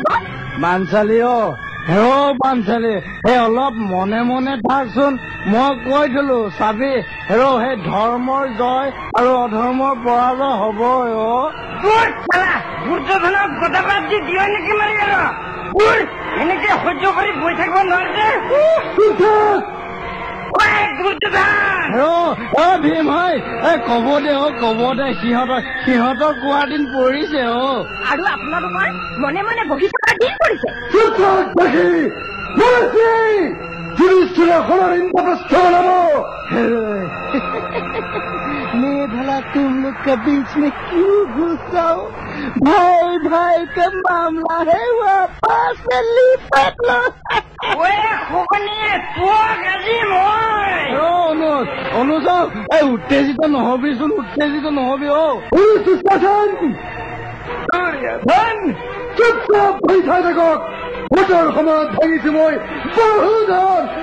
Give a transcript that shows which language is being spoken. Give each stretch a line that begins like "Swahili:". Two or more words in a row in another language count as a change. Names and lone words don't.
Assamese: বাঞ্চালী বাঞ্চালী অলপ মনে মনে থাকচোন মই কৈ থলো চাবি সেই ধৰ্মৰ জয় আৰু অধৰ্মৰ পৰাজয় হবই দুৰ্যোধনক গদাপাত দি দিয় নেকি মাৰি আৰু এনেকে সহ্য কৰি বহি থাকিব নোৱাৰে ভীম হয় কব দে সিহঁতৰ কোৱা দিন পৰিছে আৰু আপোনালোকৰ মনে মনে বহি থকা দিন পৰিছে।
Hindi: मैं भला तुम लोग के बीच में क्यों घुस जाओ? भाई का मामला है वापस से लिपट लो।
Assamese: উত্তেজিত নহবিচোন উত্তেজিত নহবি চুপচাপ বহি চাই থাকক। ভোটৰ সময়ত ভাঙিছো মই বহুধন